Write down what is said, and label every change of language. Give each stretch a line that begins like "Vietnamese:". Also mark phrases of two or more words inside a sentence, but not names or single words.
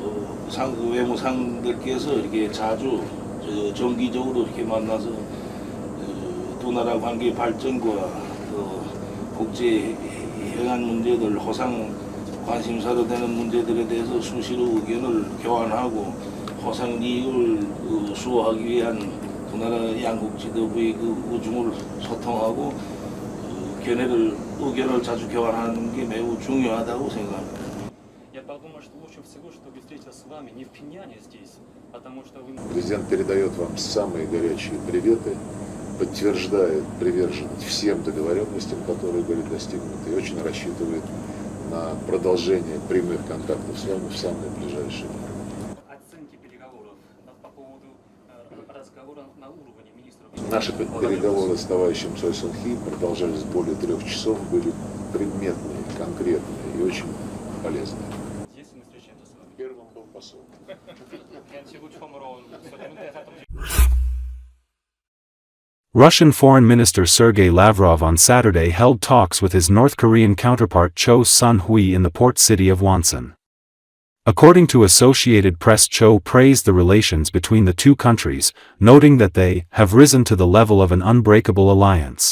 Korean: 외무상들께서 이렇게 자주 정기적으로 이렇게 만나서 두 나라 관계 발전과 국제 현안 문제들, 호상 관심사로 되는 문제들에 대해서 수시로 의견을 교환하고 호상 이익을 수호하기 위한 두 나라 양국 지도부의 그 우중을 소통하고 의견을 자주 교환하는 게 매우 중요하다고 생각합니다.
Russian: Президент передает вам самые горячие приветы, подтверждает приверженность всем договоренностям, которые были достигнуты, и очень рассчитывает на продолжение прямых контактов с вами в самое ближайшее время. Оценки переговоров по поводу разговора на уровне министров. Наши переговоры с товарищем Choe Son Hui продолжались более 3 часов, были предметные, конкретные и очень полезные. Первым был посол.
English: Russian Foreign Minister Sergey Lavrov on Saturday held talks with his North Korean counterpart Choe Son Hui in the port city of Wonsan. According to Associated Press, Choe praised the relations between the two countries, noting that they have risen to the level of an unbreakable alliance.